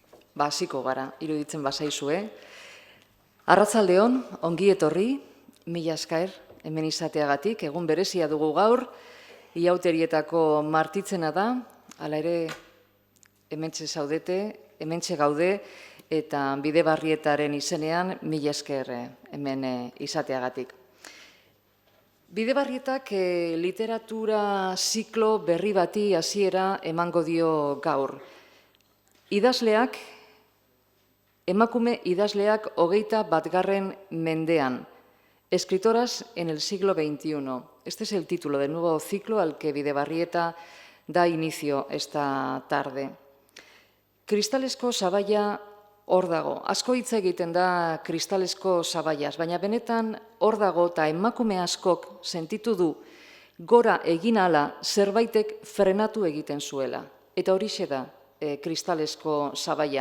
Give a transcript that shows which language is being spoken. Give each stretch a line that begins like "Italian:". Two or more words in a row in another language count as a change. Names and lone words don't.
Basque: hasiko gara, iruditzen bazaizue. Arratsaldeon, ongi etorri, mila esker hemen izateagatik, egun berezia dugu gaur, Ihauterietako martitzena da, hala ere hementxe zaudete, hementxe gaude, eta Bidebarrietaren izenean mila esker hemen izateagatik. Bidebarrietak literatura ziklo berri bati hasiera emango dio gaur. Idazleak, emakume idazleak 21. mendean,
Spanish: escritoras en el siglo XXI. Este es el título del nuevo ciclo al que Bidebarrieta da inicio esta tarde.
Basque: Kristalesko sabaia hor dago. Asko hitz egiten da kristalesko sabaiaz, baina benetan hor dago eta emakume askok sentitu du gora egin ahala zerbaitek frenatu egiten zuela. Eta horixe da kristalesko sabaia.